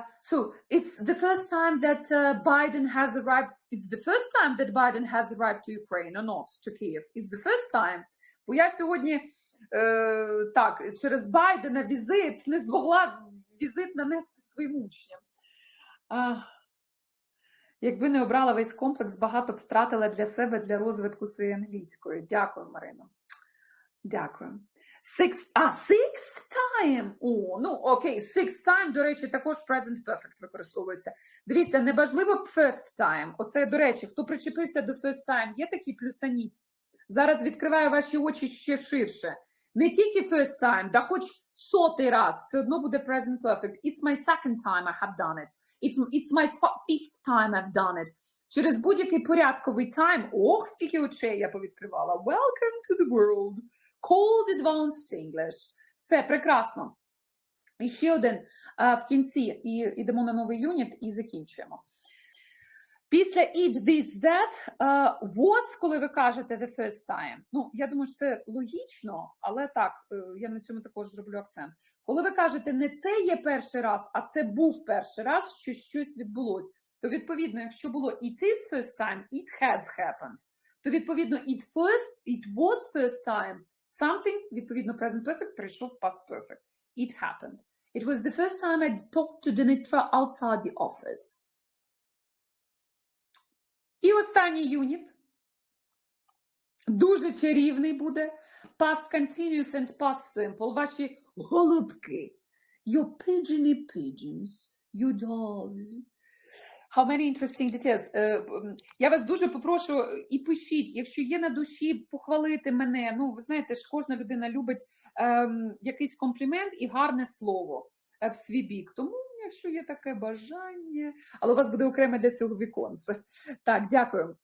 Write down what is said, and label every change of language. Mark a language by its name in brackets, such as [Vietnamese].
[English] So, it's the first time that Biden has arrived. It's the first time that Biden has arrived to Ukraine or not, to Kyiv. It's the first time. [Ukrainian] Бо я сьогодні, так, через Байдена візит не змогла візит нанести своїм учням. Якби не обрала весь комплекс, багато б втратила для себе, для розвитку своєї англійської. Дякую, Марино. Дякую. [English] Sixth time. [Ukrainian] Окей, sixth time, до речі, також present perfect використовується. Дивіться, не важливо first time. Оце, до речі, хто причепився до first time, є такі плюсаніть. Зараз відкриваю ваші очі ще ширше. Не тільки first time, да хоч 100-й раз, все одно буде present perfect. [English] It's my second time I have done it. It's my fifth time I've done it. [Ukrainian] Через будь-який порядковий time, скільки очей я повідкривала. [English] Welcome to the world. Cold Advanced English. [Ukrainian] Все, прекрасно. І ще один в кінці, і йдемо на новий юніт і закінчуємо. Після it, this, that, was, коли ви кажете the first time. Ну, я думаю, що це логічно, але так, я на цьому також зроблю акцент. Коли ви кажете не це є перший раз, а це був перший раз, що щось відбулось, то відповідно, якщо було [English] it is first time, it has happened, [Ukrainian] то відповідно [English] it was first time, something, [Ukrainian] відповідно present perfect, перейшов в past perfect. [English] It happened. It was the first time I talked to Dimitra outside the office. [Ukrainian] І останній юніт. Дуже чарівний буде. [English] Past continuous and past simple. [Ukrainian] Ваші голубки. [English] Your pigeons. Your doves. How many interesting details. [Ukrainian] Я вас дуже попрошу і пишіть, якщо є на душі похвалити мене. Ну, ви знаєте, ж кожна людина любить якийсь комплімент і гарне слово в свій бік. Тому, якщо є таке бажання, але у вас буде окреме для цього віконце. Так, дякую.